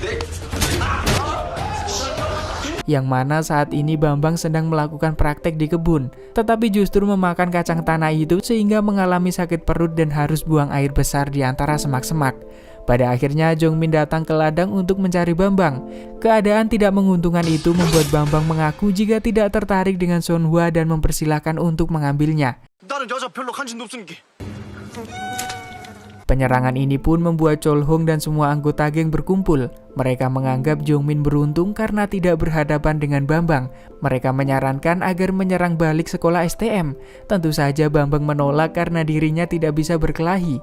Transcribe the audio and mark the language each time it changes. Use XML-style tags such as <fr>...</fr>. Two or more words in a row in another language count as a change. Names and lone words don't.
<id>Yang mana saat ini Bambang sedang melakukan praktek di kebun, tetapi justru memakan kacang tanah itu sehingga mengalami sakit perut dan harus buang air besar di antara semak-semak. Pada akhirnya Jongmin datang ke ladang untuk mencari Bambang. Keadaan tidak menguntungkan itu membuat Bambang mengaku jika tidak tertarik dengan Sonhwa dan mempersilahkan untuk mengambilnya.</id> <ko>나는 여자 별로 관심도 없으니까.</ko> <id>Penyerangan ini pun membuat Cholhong dan semua anggota geng berkumpul. Mereka menganggap Jongmin beruntung karena tidak berhadapan dengan Bambang. Mereka menyarankan agar menyerang balik sekolah STM. Tentu saja Bambang menolak karena dirinya tidak bisa berkelahi.</id>